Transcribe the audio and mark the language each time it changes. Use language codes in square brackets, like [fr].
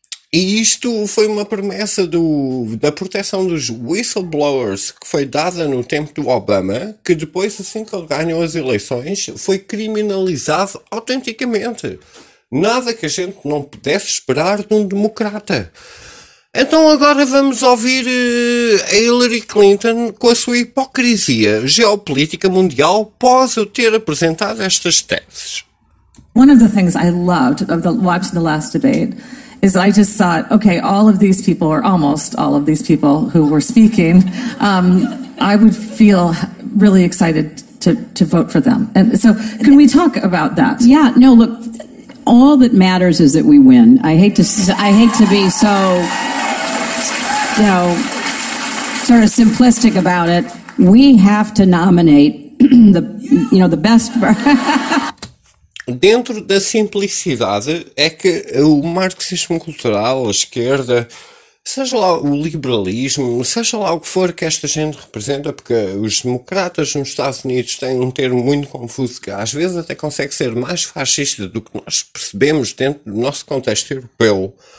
[pt] E isto foi uma promessa da proteção dos whistleblowers que foi dada no tempo do Obama, que depois, assim que ele ganhou as eleições, foi criminalizado autenticamente. Nada que a gente não pudesse esperar de um democrata. Então agora vamos ouvir a Hillary Clinton com a sua hipocrisia geopolítica mundial após eu ter apresentado estas teses. [en] One of the things I loved of watching the last debate is I just thought, okay, all of these people, or almost all of these people who were speaking, I would feel really excited to vote for them. And so can we talk about that? Yeah, no, look, all that matters is that we win. I hate to be so, you know, sort of simplistic about it. We have to nominate the best. [pt] Dentro da simplicidade é que o marxismo cultural, a esquerda, seja lá o liberalismo, seja lá o que for que esta gente representa, porque os democratas nos Estados Unidos têm um termo muito confuso que às vezes até consegue ser mais fascista do que nós percebemos dentro do nosso contexto europeu.